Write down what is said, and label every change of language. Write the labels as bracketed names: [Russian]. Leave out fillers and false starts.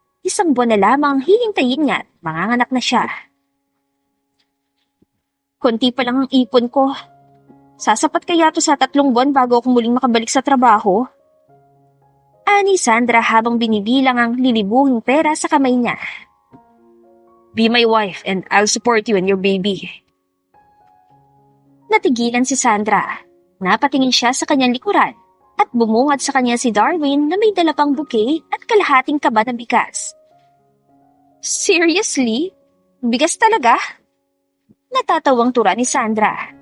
[Filipino] 1 buwan na lamang hihintayin niya at manganganak na siya. Konti pa lang ang ipon ko. Sasapat kaya to sa 3 buwan bago ako muling makabalik sa trabaho? Ani Sandra habang binibilang ang lilibuhing pera sa kamay niya. [English] Be my wife and I'll support you and your baby. [Filipino] Natigilan si Sandra. Napatingin siya sa kanyang likuran at bumungad sa kanya si Darwin na may dala pang bouquet at kalahating kaba na bigas. [English] Seriously? [Filipino] Bigas talaga? Natatawang tura ni Sandra.